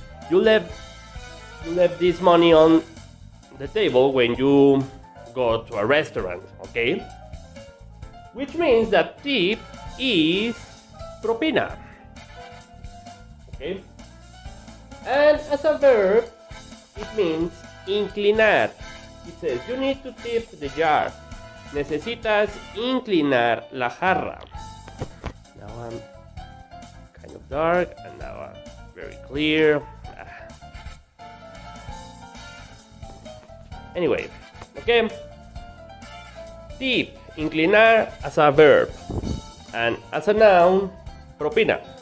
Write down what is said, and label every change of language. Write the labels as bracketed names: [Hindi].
[English] You left this money on the table when you go to a restaurant, okay? Which means that tip is propina, okay? And as a verb, it means inclinar. It says you need to tip the jar. [Spanish] Necesitas inclinar la jarra. [English] Now I'm kind of dark, and now I'm very clear. Anyway, okay. Tip, inclinar as a verb. And as a noun, propina.